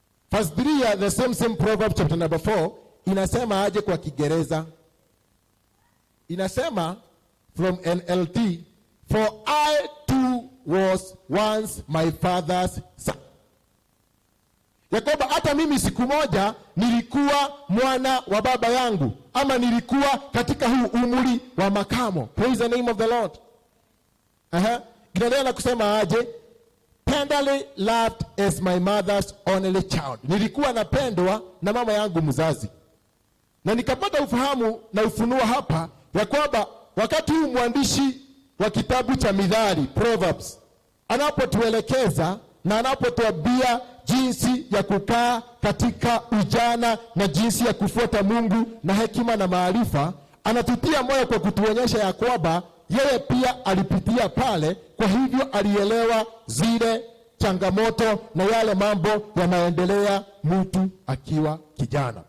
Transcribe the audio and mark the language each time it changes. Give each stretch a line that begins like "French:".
English: Verse 3 ya the same Proverbs chapter number 4 inasema aje kwa Kiingereza? Inasema from NLT, for I too was once my father's son.
Swahili: Yakoba, hata mimi siku moja nilikuwa mwana wa baba yangu, ama nilikuwa katika huu umri wa makamo.
English: Praise the name of the Lord. Kinaendelea na kusema aje? Tenderly loved as my mother's only child.
Swahili: Nilikuwa napendwa na mama yangu mzazi. Na nikapata ufahamu na ufunuo hapa ya kwamba wakati huu mwandishi wa kitabu cha Mithali, Proverbs, anapotuelekeza na anapotuambia jinsi ya kukaa katika ujana na jinsi ya kufuata Mungu na hekima na maarifa, anatutia moyo kwa kutuonyesha ya kwamba yeye pia alipitia pale, kwa hivyo alielewa zile changamoto na yale mambo yanaendelea mtu akiwa kijana.